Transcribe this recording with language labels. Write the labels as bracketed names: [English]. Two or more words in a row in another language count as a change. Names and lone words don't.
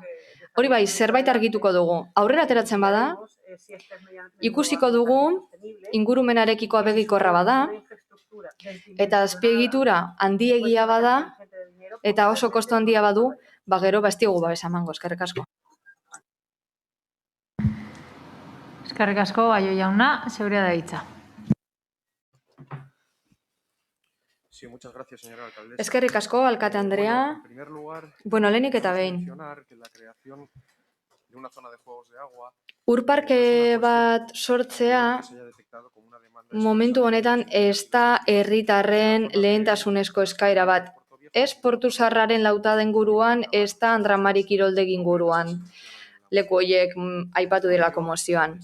[Basque] Hori bai, zerbait argituko dugu. Aurrera ateratzen bada, ikusiko dugu ingurumenarekiko abegikorra bada, eta azpiegitura handiegia bada, eta oso kostu handia badu, gero ez diogu babesa emango, eskerrik asko. Eskerrik asko, Baio jauna, zeurea da hitza. [Spanish] Sí, muchas gracias, señora alcaldesa. [Basque] Eskerrik asko, alkate Andrea. [Spanish] En primer lugar, [Basque] lehenik eta behin. [Spanish] que la creación de una zona de juegos de agua [Basque] Urparke bat sortzea momentu honetan ez da herritarren lehentasunezko eskaera bat. Ez Portuzarraren lautaden guruan, ez da Andramari Kiroldegin guruan. Leku horiek aipatu direlako mozioan.